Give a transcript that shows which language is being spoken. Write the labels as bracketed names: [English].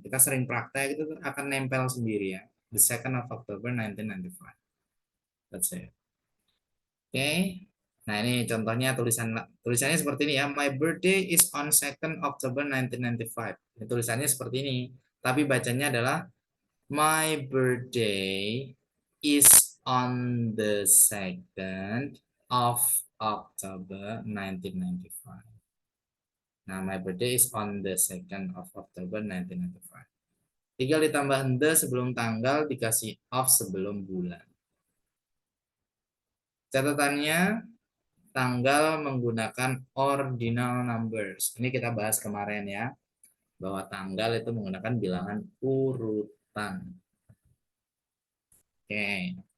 [Indonesian] Kita sering praktek itu akan nempel sendiri ya. [English] The 2nd of October 1995. That's it. [Indonesian] Oke. Nah, ini contohnya tulisannya seperti ini ya. [English] My birthday is on 2nd October 1995. [Indonesian] Ini tulisannya seperti ini. Tapi bacanya adalah [English] my birthday is on the 2nd of October 1995. Nah, my birthday is on the 2nd of October 1995. [Indonesian] Tinggal ditambah the sebelum tanggal, dikasih of sebelum bulan. Catatannya, tanggal menggunakan ordinal numbers. Ini kita bahas kemarin ya, bahwa tanggal itu menggunakan bilangan urutan. Oke.